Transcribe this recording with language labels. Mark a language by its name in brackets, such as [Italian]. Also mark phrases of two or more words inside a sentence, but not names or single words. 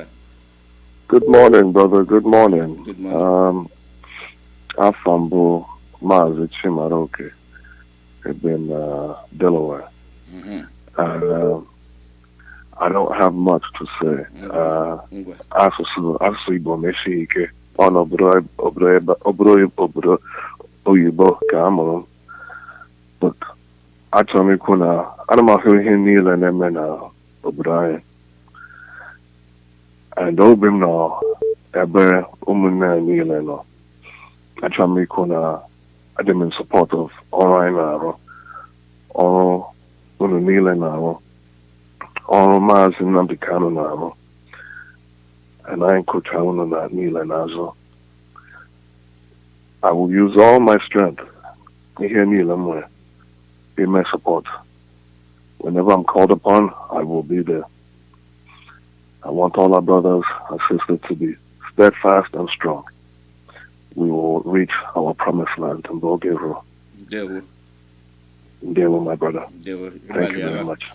[English] Good morning, brother. Good morning. Good morning. I'm from Mazi Chimaroke. I've been Delaware. And I don't have much to say. [Igbo] Asụsụ Igbo mesie ike ọ n'obodo oyibo ka a mụrụ. But achọrọ m ikwu na ana m ahụ ihe niile na-eme na obodo anyị. And obi m nọ ebe ụmụnne niile nọ. Achọrọ m ikwu na adị m [English] in support of [Igbo] ọrụ anyị na-arụ. Ọrụ unu niile na-arụ. Mazi Nnamdi Kanu na-arụ. [English] and I encourage [Igbo] unu na niile n'azụ. [English] I will use all my strength. [Igbo] Ihe niile m nwere. [English] Be my support. Whenever I'm called upon, I will be there. I want all our brothers and sisters to be steadfast and strong. We will reach our promised land in Bulgaria. Dewo, my brother. Thank you very much.